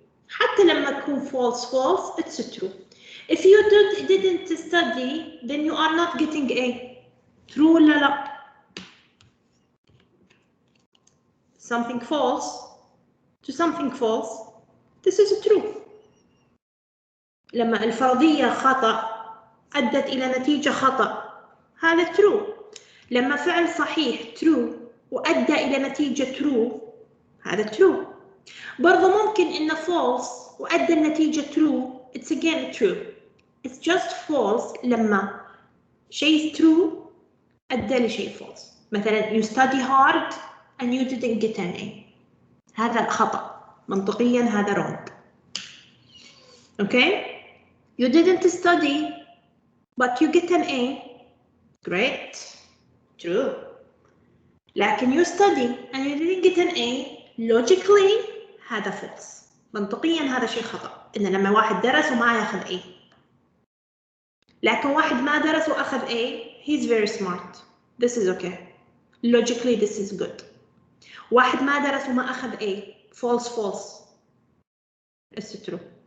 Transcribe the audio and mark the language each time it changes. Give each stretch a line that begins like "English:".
Arabic: حتى لما تكون
English: false it's true. If you didn't study then you are not getting A. True
Arabic: ولا لا؟
English: Something false to something false, this is true.
Arabic: لما الفرضية خطأ أدت إلى نتيجة خطأ هذا true. لما فعل صحيح true وأدى إلى نتيجة true هذا true. برضو ممكن إنه false وأدى النتيجة true,
English: it's again true. It's just false
Arabic: لما شيء
English: true
Arabic: أدى لشيء
English: false. مثلا you study hard and you didn't get an A.
Arabic: هذا خطأ منطقيا هذا wrong.
English: Okay? You didn't study but you get an A. Great. True.
Arabic: لكن
English: you study and you didn't get an A. Logically هذا false.
Arabic: منطقيا هذا شيء خطأ. إن لما واحد درس وما ياخذ A. لكن واحد ما درس وأخذ
English: A. He's very smart. This is okay. Logically this is good.
Arabic: واحد ما درس وما أخذ
English: A. false. It's true.